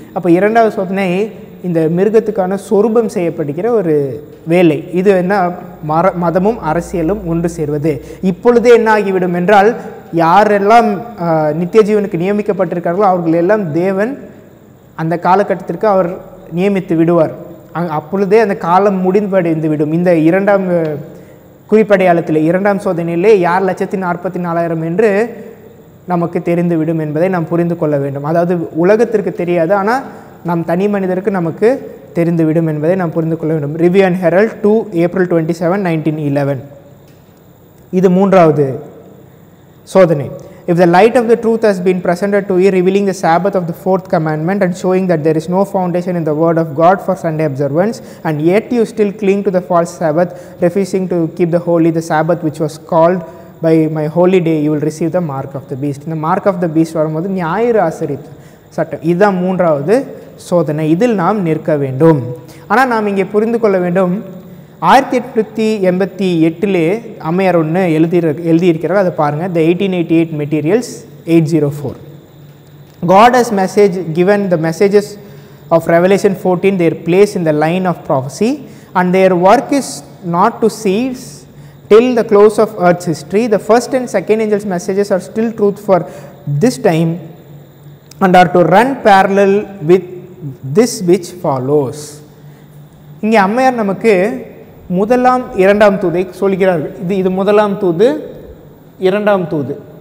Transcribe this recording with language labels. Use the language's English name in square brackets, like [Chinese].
[Tamil] அப்போ இரண்டாவது சோதனை இந்த மிருகத்துக்கான சொரூபம் செய்யப்படுகிற ஒரு வேலை. இது என்ன, மதமும் அரசியலும் ஒன்று சேர்வது. இப்பொழுதே என்ன ஆகிவிடும் என்றால், யாரெல்லாம் நித்திய ஜீவனுக்கு நியமிக்கப்பட்டிருக்கார்களோ அவர்கள் எல்லாம் தேவன் அந்த காலகட்டத்திற்கு அவர் நியமித்து விடுவார். அப்பொழுதே அந்த காலம் முடிவடைந்து விடும். இந்த இரண்டாம் குறிப்படையாளத்தில், இரண்டாம் சோதனையிலே யார் 144,000 என்று நமக்கு தெரிந்துவிடும் என்பதை நாம் புரிந்து கொள்ள வேண்டும். அதாவது உலகத்திற்கு தெரியாது, ஆனால் நம் தனி மனிதருக்கு நமக்கு தெரிந்துவிடும் என்பதை நாம் புரிந்து கொள்ள வேண்டும். Review and Herald 2 April 27, 1911. இது மூன்றாவது சோதனை. [English] If the light of the truth has been presented to you, revealing the Sabbath of the 4th commandment and showing that there is no foundation in the word of God for Sunday observance, and yet you still cling to the false Sabbath, refusing to keep the Sabbath which was called by my holy day, you will receive the mark of the beast. [Tamil] இந்த mark of the beast வரும்போது ஞாயிறு ஆசரிப்பு சட்டம், இதுதான் மூன்றாவது சோதனை. இதில் நாம் நிற்க வேண்டும். ஆனால் நாம் இங்கே புரிந்து கொள்ள வேண்டும், 1888 அம்மையார் ஒன்று எழுதியிருக்கிறார். அதை பாருங்கள். The 1888 Materials, 804. [English] God has given the messages of Revelation 14 their place in the line of prophecy, and their work is not to cease till the close of earth's history. The first and second angels' messages are still truth for this time and are to run parallel with this which follows. [Tamil] இங்கே அம்மையார் நமக்கு முதலாம் இரண்டாம் தூதை சொல்கிறார்கள். இது முதலாம் தூது, இரண்டாம் தூது.